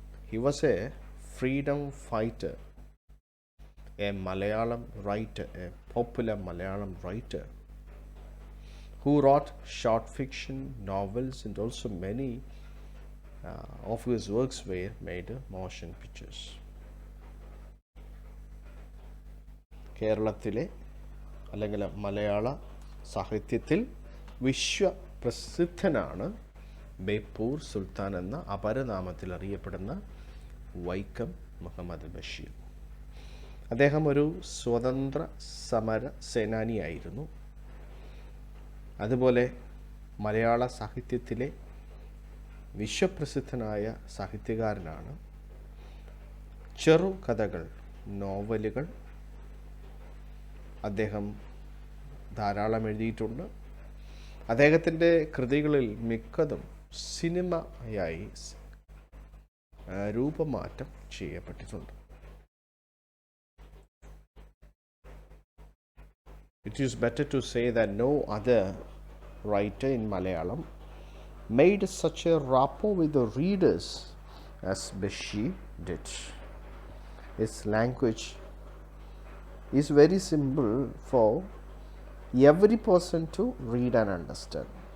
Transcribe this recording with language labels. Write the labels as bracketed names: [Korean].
[English] He was a freedom fighter, a Malayalam writer, a popular Malayalam writer who wrote short fiction novels, and also many of his works were made motion pictures. [Malayalam] കേരളത്തിലെ അല്ലെങ്കിൽ മലയാള സാഹിത്യത്തിൽ വിശ്വപ്രസിദ്ധനാണ് ബേപ്പൂർ സുൽത്താൻ എന്ന അപരനാമത്തിൽ അറിയപ്പെടുന്ന വൈക്കം മുഹമ്മദ് ബഷീർ. അദ്ദേഹം ഒരു സ്വതന്ത്ര സമര സേനാനിയായിരുന്നു. അതുപോലെ മലയാള സാഹിത്യത്തിലെ വിശ്വപ്രസിദ്ധനായ സാഹിത്യകാരനാണ്. ചെറുകഥകൾ, നോവലുകൾ അദ്ദേഹം ധാരാളം എഴുതിയിട്ടുണ്ട്. അദ്ദേഹത്തിൻ്റെ കൃതികളിൽ മിക്കതും സിനിമയായി രൂപമാറ്റം ചെയ്യപ്പെട്ടിട്ടുണ്ട്. [English] It is better to say that no other writer in Malayalam made such a rapport with the readers as Basheer did. His language is very simple for every person to read and understand.